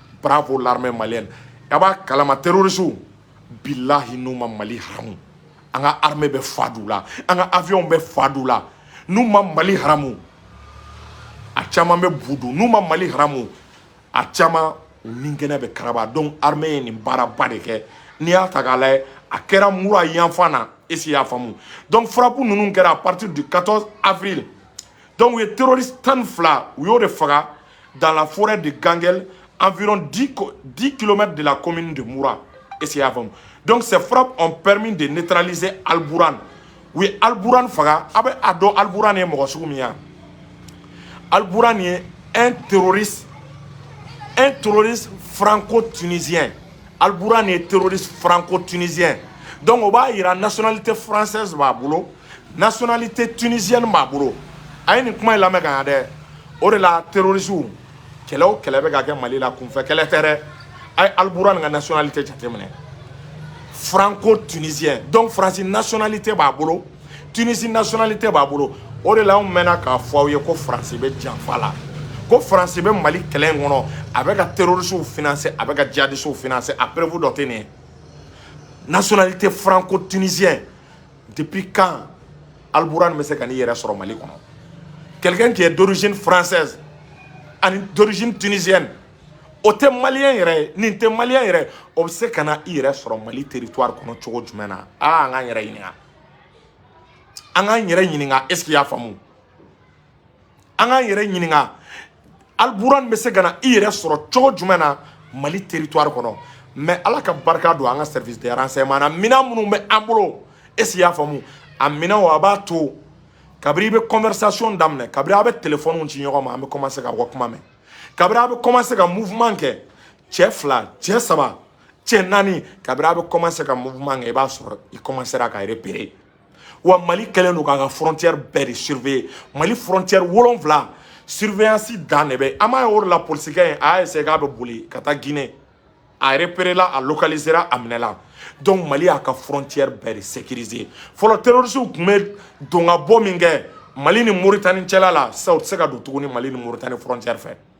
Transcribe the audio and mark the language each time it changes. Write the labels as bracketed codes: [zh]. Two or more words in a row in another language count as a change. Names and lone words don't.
[bm] a b'a kalama terroristes bilahi n'u ma Mali haramu an ka armée bɛ fa d'u la an ka avion bɛ fa d'u la n'u ma Mali haramu a caman bɛ bu dun n'u ma Mali haramu a caman u ni kɛnɛ bɛ karaba donc armée ye nin baaraba de kɛ n'i y'a ta k'a lajɛ a kɛra mura yanfan na est-ce qu'il y'a faamu donc frappe ninnu kɛra [fr] à partir du 14 avril [bm] donc u ye terroriste 12 u y'o de faga [fr] dans la forêt de Gangel environ 10 km de la commune de Moura est-ce qu'il y'a [bm] faamu [fr] donc ces frappes ont permis de neutraliser Al-Buran [bm] u ye Al-Buran faga a bɛ a dɔn Al-Buran ye mɔgɔ sugu min ye Al-Buran ye [fr] un terroriste franco-tunisien Al-Buran est terroriste franco-tunisien donc on va y la nationalité française [bm] b'a bolo [fr] nationalité tunisienne [bm] b'a bolo a ye nin kuma in lamɛn ka ɲa dɛ o de la terroristes kɛlɛ o kɛlɛ bɛ ka kɛ Mali la kunfɛ kɛlɛ tɛ dɛ a ye Al-Buran ka nationalité jateminɛ franco-tunisien donc France nationalité b'a bolo Tunisie nationalité b'a bolo o de la anw mɛnna k'a fɔ aw ye ko France bɛ janfa la ko France bɛ Mali kɛlɛ in kɔnɔ a bɛ ka terroristes financer a bɛ ka djihadistes financer [fr] a preuve [bm] dɔ tɛ nin ye [fr] nationalité franco-tunisien depuis quand [bm] Al-Buran bɛ se ka n'i yɛrɛ sɔrɔ Mali kɔnɔ [fr] quelqu'un qui est d'origine française [bm] ani [fr] d'origine tunisienne [bm] o tɛ malien yɛrɛ nin tɛ malien yɛrɛ o bɛ se ka na i yɛrɛ sɔrɔ Mali territoire kɔnɔ cogo jumɛn na an k'an yɛrɛ ɲininka an k'an yɛrɛ ɲininka [fr] est-ce qu'il y'a [bm] faamu an k'an yɛrɛ ɲininka Al-Buran bɛ se ka na i yɛrɛ sɔrɔ cogo jumɛn na Mali territoire kɔnɔ mais ala ka barika don an ka [fr] service de renseignement [bm] na minɛn minnu bɛ an bolo [fr] est-ce qu'il y'a [bm] faamu a minɛnw a b'a to kabiri i bɛ conversation daminɛ kabiri a bɛ téléphone ci ɲɔgɔn ma an bɛ commencer ka wɔ kuma mɛn kabiri a bɛ commencer ka mouvement kɛ cɛ 2 cɛ 3 cɛ 4 kabiri a bɛ commencer ka mouvement kɛ i b'a sɔrɔ i commencera ka repérer wa Mali kɛlen don k'a ka frontière bɛɛ de surveiller Mali frontière 7 surveillance dan de bɛ an m'a ye o de la polisikɛ in a y'a essayer k'a bɛ boli ka taa Guinée a repéré la a localisé la a minɛ la donc Mali y'a ka frontière bɛɛ de sécuriser fɔlɔ terroristes tun bɛ don ka bɔ min kɛ Mali ni Mauritanie cɛla la sisan u tɛ se ka don tuguni Mali ni Mauritanie frontière fɛ